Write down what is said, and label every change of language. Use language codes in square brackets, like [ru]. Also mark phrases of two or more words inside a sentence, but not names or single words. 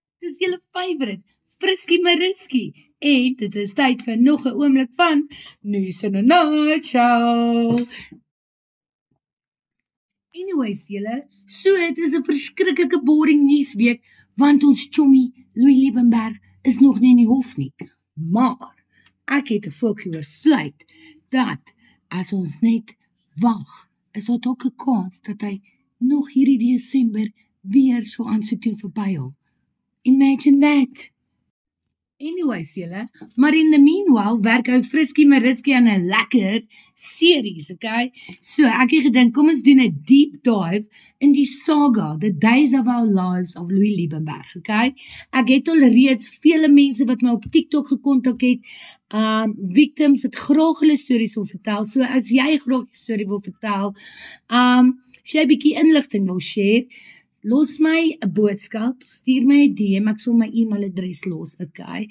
[af] Dis julle favourite, Frisky Mariski. En dit is tyd vir nog 'n oomblik van News in a Nutshell. Anyways, julle, so dit is 'n verskriklike boring nuusweek, want ons chommy Louis Liebenberg is nog nie in die hof nie. Maar ek het 'n voeltjie oor vlieg dat as ons net wag, is daar dalk 'n kans dat hy nog hierdie Desember weer so aansoek doen vir bail. [en] Imagine that. Anyways, [af] julle, maar [en] in the meanwhile [af] werk ou Frisky Mariski aan 'n lekker series, okay? So ek het gedink, kom ons doen 'n [en] deep dive [af] in die saga, The Days of Our Lives of Louis Liebenberg, okay? Ek het al reeds vele mense wat my op TikTok gekontak het, victims het graag hulle stories wil vertel, so as jy graag 'n storie wil vertel, as jy 'n bietjie inligting wil share, los my 'n boodskap, stuur my 'n DM, ek sal my e-mailadres los, okay?